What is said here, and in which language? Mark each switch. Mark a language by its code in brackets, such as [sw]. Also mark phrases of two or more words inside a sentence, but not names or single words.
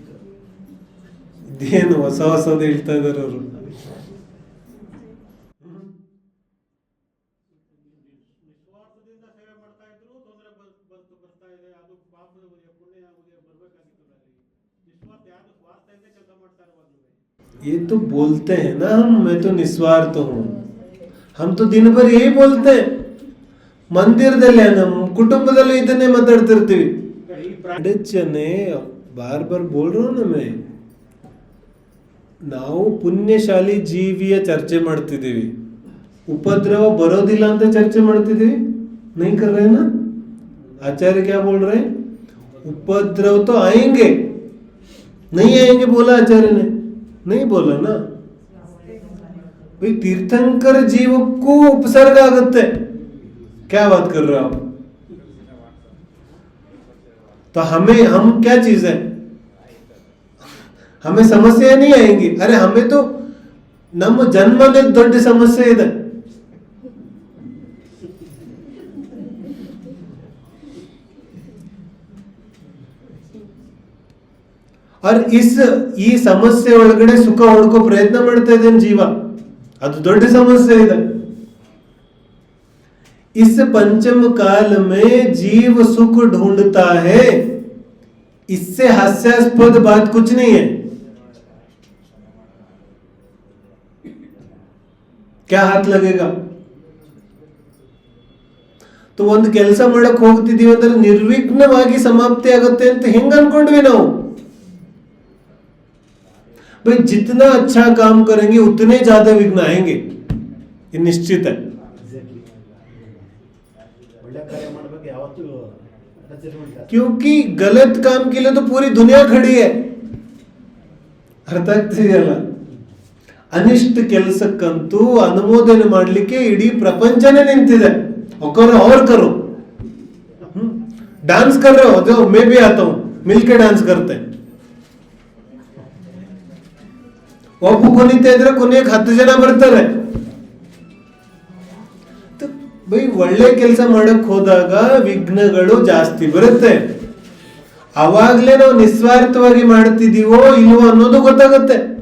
[kn] ಇದೇನು ಹೊಸ ಹೊಸದು ಹೇಳ್ತಾ ಇದಾರೆ ಅವರು. ನಿಸ್ವಾರ್ಥದಿಂದ ಸೇವೆ ಮಾಡ್ತಾ ಇದ್ರು, ತೊಂದರೆ ಬರ್ತಾ ಇದೆ, ಅದು ಪಾಪ ಪುಣ್ಯ ಬರ್ಬೇಕಾಗಿತ್ತು. ನಿಸ್ವಾರ್ಥ ಯಾರು ಸ್ವಾರ್ಥದಿಂದ ಕೆಲಸ ಮಾಡ್ತಾ ಇರುವಾಗ [hi] ये तो बोलते हैं ना हम, मैं तो निस्वार्थ हूँ. हम तो दिन भर यही बोलते हैं. [kn] ಮಂದಿರದಲ್ಲಿ ನಮ್ಮ ಕುಟುಂಬದಲ್ಲೂ ಇದನ್ನೇ ಮಾತಾಡ್ತಿರ್ತೀವಿ. [hi] अड़चन बार बार बोल ರहा हूं ना मैं. [kn] ನಾವು ಪುಣ್ಯಶಾಲಿ ಜೀವಿಯ ಚರ್ಚೆ ಮಾಡ್ತಿದ್ದೀವಿ, ಉಪದ್ರವ ಬರೋದಿಲ್ಲ ಅಂತ ಚರ್ಚೆ ಮಾಡ್ತಿದ್ದೀವಿ. [hi] नहीं कर रहे ना? आचार्य क्या बोल रहे हैं? उपद्रव तो आएंगे, नहीं आएंगे बोला आचार्य ने? नहीं बोला ना भाई. तीर्थंकर जीव को उपसर्ग आगते. क्या बात कर रहे हो आप? तो हम क्या चीज है? हमें समस्या नहीं आएंगी. अरे हमें तो [kn] ನಮ್ಮ ಜನ್ಮನೇ ದೊಡ್ಡ ಸಮಸ್ಯೆ ಇದೆ. और ಈ ಸಮಸ್ಯೆ ಒಳಗಡೆ ಸುಖ ಹುಡ್ಕೋ ಪ್ರಯತ್ನ ಮಾಡ್ತಾ ಇದ್ದೇನೆ ಜೀವ. ಅದು ದೊಡ್ಡ ಸಮಸ್ಯೆ ಇದೆ. [hi] इस पंचम काल में जीव सुख ढूंढता है. इससे हास्यास्पद बात कुछ नहीं है. क्या हाथ लगेगा? [kn] तो ಒಂದು ಕೆಲಸ ಮಾಡಕ್ ಹೋಗ್ತಿದೀವಿ ಅಂದ್ರೆ ನಿರ್ವಿಘ್ನವಾಗಿ ಸಮಾಪ್ತಿ ಆಗುತ್ತೆ ಅಂತ ಹೆಂಗ ಅನ್ಕೊಂಡ್ವಿ ನಾವು? [hi] भाई जितना अच्छा काम करेंगे उतने ज्यादा विघ्न आएंगे, ये निश्चित है. क्योंकि गलत काम के लिए तो पूरी दुनिया खड़ी है. [kn] ಅರ್ಥ ಆಗ್ತಿದೆಯಲ್ಲ? ಅನಿಷ್ಟ ಕೆಲಸಕ್ಕಂತೂ ಅನುಮೋದನೆ ಮಾಡ್ಲಿಕ್ಕೆ ಇಡೀ ಪ್ರಪಂಚನೇ ನಿಂತಿದೆ. [hi] और करो, डांस कर रहे हो, जो मैं भी आता हूं, मिलके डांस करते हैं. [kn] ಒಬ್ಬ ಕುಣಿತಾ ಇದ್ರೆ ಕೊನೆಗೆ 10 ಜನ ಬರ್ತಾರೆ. ಬೈ ಒಳ್ಳೆ ಕೆಲಸ ಮಾಡಕ್ ಹೋದಾಗ ವಿಘ್ನಗಳು ಜಾಸ್ತಿ ಬರುತ್ತೆ. ಅವಾಗ್ಲೇ ನಾವು ನಿಸ್ವಾರ್ಥವಾಗಿ ಮಾಡ್ತಿದೀವೋ ಇಲ್ವೋ ಅನ್ನೋದು ಗೊತ್ತಾಗುತ್ತೆ.